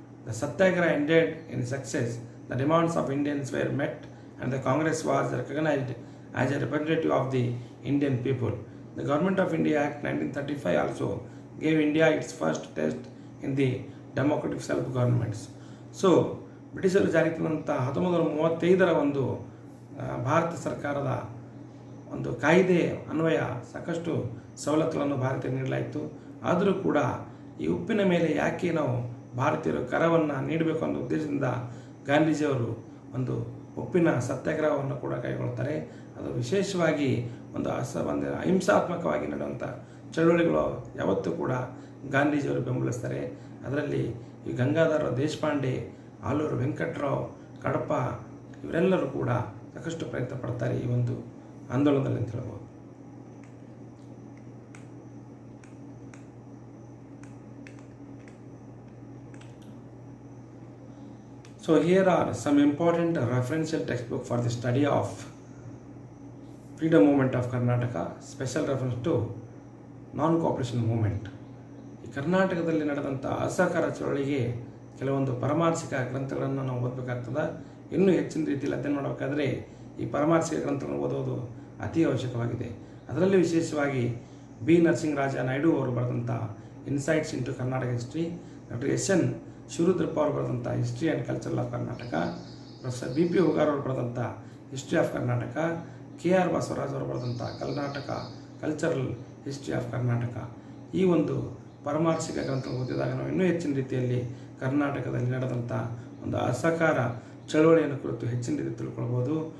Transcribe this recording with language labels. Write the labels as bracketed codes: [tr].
[en] The satyagraha ended in success. The demands of Indians were met and the Congress was recognized as a representative of the Indian people. The Government of India Act 1935 also gave India its first test in the democratic self-governments. [kn] So ಬ್ರಿಟಿಷರು ಜಾರಿಗೆ ತಂದಂಥ 1935 ಒಂದು ಭಾರತ ಸರ್ಕಾರದ ಒಂದು ಕಾಯ್ದೆ ಅನ್ವಯ ಸಾಕಷ್ಟು ಸವಲತ್ತುಗಳನ್ನು ಭಾರತೀಯ ನೀಡಲಾಯಿತು. ಆದರೂ ಕೂಡ ಈ ಉಪ್ಪಿನ ಮೇಲೆ ಯಾಕೆ ನಾವು ಭಾರತೀಯರು ಕರವನ್ನು ನೀಡಬೇಕು ಅನ್ನೋ ಉದ್ದೇಶದಿಂದ ಗಾಂಧೀಜಿಯವರು ಒಂದು ಉಪ್ಪಿನ ಸತ್ಯಾಗ್ರಹವನ್ನು ಕೂಡ ಕೈಗೊಳ್ತಾರೆ. ಅದು ವಿಶೇಷವಾಗಿ ಒಂದು ಅಹಿಂಸಾತ್ಮಕವಾಗಿ ನಡೆಯುವಂಥ ಚಳುವಳಿಗಳು ಯಾವತ್ತೂ ಕೂಡ ಗಾಂಧೀಜಿಯವರು ಬೆಂಬಲಿಸ್ತಾರೆ. ಅದರಲ್ಲಿ ಈ ಗಂಗಾಧರ ದೇಶಪಾಂಡೆ, ಆಲೂರು ವೆಂಕಟರಾವ್, ಕಡಪ ಇವರೆಲ್ಲರೂ ಕೂಡ ಸಾಕಷ್ಟು ಪ್ರಯತ್ನ ಪಡ್ತಾರೆ ಈ ಒಂದು ಆಂದೋಲನದಲ್ಲಿ ಅಂತ ಹೇಳ್ಬೋದು. [en] So here are some important referential textbook for the study of freedom movement of Karnataka. Special reference to non-cooperation movement. [kn] ಈ ಕರ್ನಾಟಕದಲ್ಲಿ ನಡೆದಂಥ ಅಸಹಕಾರ ಚಳವಳಿಗೆ ಕೆಲವೊಂದು ಪರಾಮರ್ಶಿಕ ಗ್ರಂಥಗಳನ್ನು ನಾವು ಓದಬೇಕಾಗ್ತದೆ. ಇನ್ನೂ ಹೆಚ್ಚಿನ ರೀತಿಯಲ್ಲಿ ಅಧ್ಯಯನ ಮಾಡಬೇಕಾದ್ರೆ ಈ ಪರಾಮರ್ಶಿಕ ಗ್ರಂಥಗಳನ್ನು ಓದೋದು ಅತಿ ಅವಶ್ಯಕವಾಗಿದೆ. ಅದರಲ್ಲಿ ವಿಶೇಷವಾಗಿ ಬಿ ನರಸಿಂಹರಾಜ ನಾಯ್ಡು ಅವರು ಬರೆದಂಥ insights into Karnataka history, doctor S N Shivarudrappa ಅವರು ಬರೆದಂಥ history and culture of Karnataka, professor B P Hugar ಅವರು ಬರೆದಂಥ history of Karnataka, K R Basavaraj ಅವರು ಬರೆದಂಥ Karnataka cultural history of Karnataka, ಈ ಒಂದು ಪರಾಮರ್ಶಿಕ ಗ್ರಂಥ ಓದಿದಾಗ ನಾವು ಇನ್ನೂ ಹೆಚ್ಚಿನ ರೀತಿಯಲ್ಲಿ ಕರ್ನಾಟಕದಲ್ಲಿ ನಡೆದಂಥ ಒಂದು ಅಸಹಕಾರ ಚಳವಳಿಯನ್ನು ಕುರಿತು ಹೆಚ್ಚಿನ ರೀತಿ ತಿಳ್ಕೊಳ್ಬೋದು.